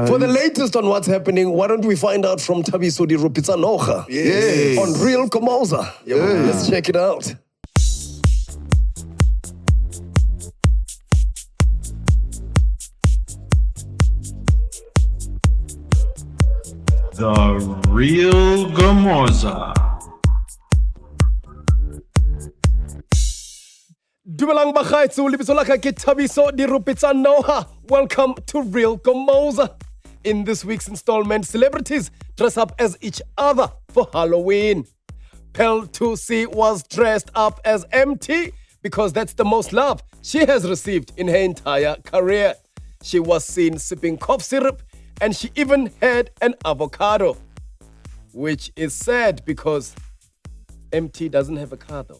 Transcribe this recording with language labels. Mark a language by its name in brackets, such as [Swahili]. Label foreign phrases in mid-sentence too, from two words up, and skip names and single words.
[English] For the latest on what's happening, why don't we find out from Thabiso Di Rupitsanoga Yes. on Real Komoza? Let's check it out. The Real Gomoza. [Southern Sotho] Dumelang bagaitsu, lebitso la ka ke Thabiso Di Rupitsanoga. [English] Welcome to Real Gomoza. In this week's installment, celebrities dress up as each other for Halloween. Pel 2C was dressed up as MT because that's the most love she has received in her entire career. She was seen sipping cough syrup and she even had an avocado, which is sad because MT doesn't have a car though.